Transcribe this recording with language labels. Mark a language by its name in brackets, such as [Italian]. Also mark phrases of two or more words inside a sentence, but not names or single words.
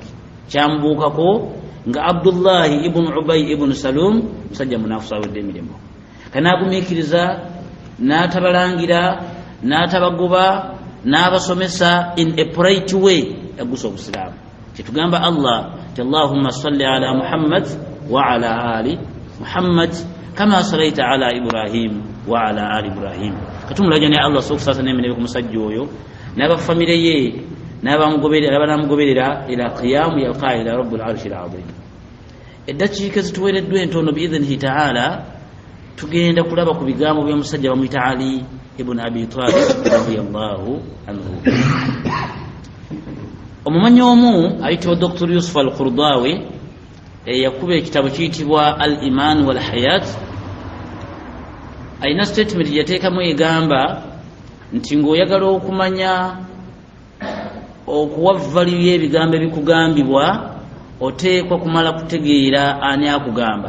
[Ganda] Kyamubuukako nga Abdullahi ibn Ubay ibn Salum musajja munaafusa awedde emirimu, kanaagumiikiriza n'atabalangira n'atabagoba n'abasomesa [English] in a bright way, [Ganda] yagusa obusiraamu. Kyetugamba Allah ti [Arabic] اللهم صل على محمد وعلى آل محمد كما صليت على إبراهيم وعلى آل إبراهيم. [Ganda] Katumulaja ne Allah sokusasa n'emirembe ku musajja oyo n'abafamire ye n'abanamugoberera [Arabic] إلى قيامة يلقى إلى رب العرش العظيم. [Ganda] Eddakiika zituweereddwa entono [Arabic] بإذنه تعالى, [Ganda] tugenda kulaba ku bigambo by'omusajja bamuyita Ali ibn Abi Talib [Arabic] رضي الله عنه. [Ganda] Omumanyi omu ayitibwa Dr. Yusuf al-Qurdawi yakuba ekitabo kiyitibwa Al-Iman wal Hayat. Ayina statement yateekamu egamba nti ng'oyagala okumanya okuwavvalira ebigambo ebikugambibwa oteekwa kumala kutegeera ani akugamba.